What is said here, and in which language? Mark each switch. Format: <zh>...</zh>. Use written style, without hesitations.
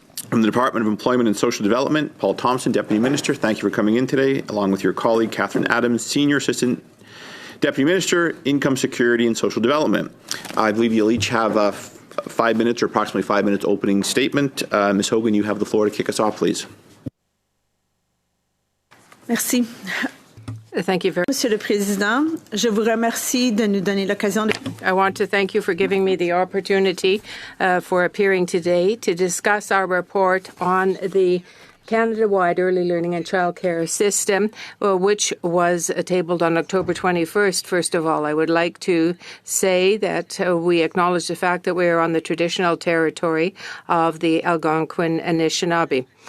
<en>From the Department of Employment and Social Development, Paul Thompson, Deputy Minister, thank you for coming in today, along with your colleague, Catherine Adams, Senior Assistant Deputy Minister, Income Security and Social Development. I believe you'll each have 5 minutes or approximately 5 minutes opening statement. Ms. Hogan, you have the floor to kick us off, please.</en> <fr>Merci.</fr> <en>Thank you very much.</en> <fr>Monsieur le Président, je vous remercie de nous donner l'occasion de...</fr> <en>I want to thank you for giving me the opportunity for appearing today to discuss our report on the Canada-wide early learning and childcare system, which was tabled on October 21st. First of all, I would like to say that we acknowledge the fact that we are on the traditional territory of the Algonquin Anishinaabe.</en>